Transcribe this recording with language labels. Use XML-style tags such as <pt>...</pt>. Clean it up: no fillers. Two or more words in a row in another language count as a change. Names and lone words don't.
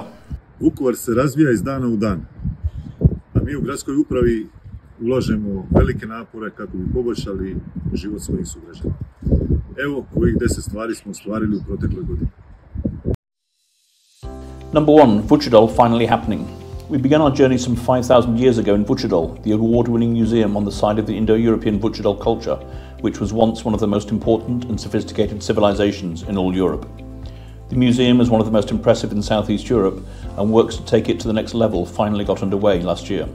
<hr>Vukovar se razvija iz dana u dan, a mi u gradskoj upravi ulažemo velike napore kako bi poboljšali život svojih sugrađana. Evo, ovih 10 stvari smo ostvarili u protekloj godini.</hr> <en>Number 1, Vučedol finally happening. We began our journey some 5,000 years ago in Vučedol, the award-winning museum on the side of the Indo-European Vučedol culture, which was once one of the most important and sophisticated civilizations in all Europe. The museum is one of the most impressive in Southeast Europe, and works to take it to the next level finally got underway last year.</en>